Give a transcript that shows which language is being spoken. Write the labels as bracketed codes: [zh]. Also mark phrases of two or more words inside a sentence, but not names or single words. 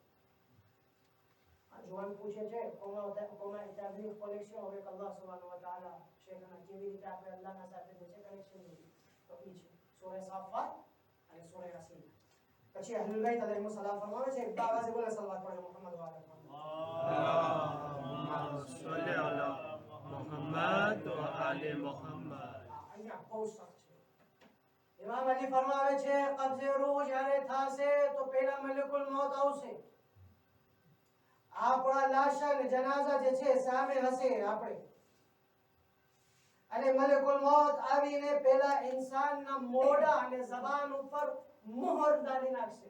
[gu] આ જુવાન પૂછે છે કોમાં ઇતાબી કનેક્શન હવે [ar] الله سبحانه وتعالى [gu] શેખના કેવી રીતે આપણે અલ્લાહના સાથે જે છે કનેક્શન જોડીએ તો ઈ છે સૂરા સાફાત અને સૂરા યાસીન. પછી [ar] أهل البيت عليهم السلام [gu] ફરમાવે છે એક આવાજે બોલે [ar] صلى الله عليه محمد وعلى محمد وآل محمد. [gu] અહીંયા બહુ સખ્ત છે. ઇમામ અલી ફરમાવે છે કબ્જે રૂહ જ્યારે થાશે તો પહેલા [ar] ملك الموت [gu] આવશે. આપણા લાશ અને જનાઝા જે છે સામે હશે આપણે અને [ar] ملك الموت [gu] આવીને પહેલા ઇન્સાનના મોઢા અને જબાન ઉપર મોહર ડાલી નાખશે.